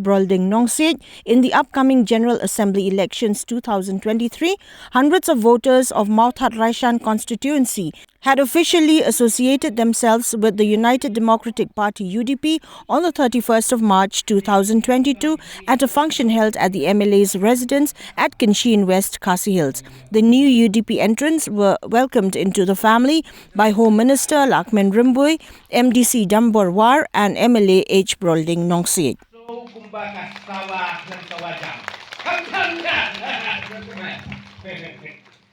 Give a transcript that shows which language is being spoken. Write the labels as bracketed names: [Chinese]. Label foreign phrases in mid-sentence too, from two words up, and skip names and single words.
[English] Brolding Nongsiej in the upcoming General Assembly elections 2023, hundreds of voters of MAWTHADRAISHAN constituency had officially associated themselves with the United Democratic Party UDP on the 31st of March 2022 at a function held at the MLA's residence at KYNSHI in West KHASI Hills. The new UDP entrants were welcomed into the family by Home Minister Lakmen Rimboy, MDC Damborwar and MLA H. Brolding Nongsiej. So,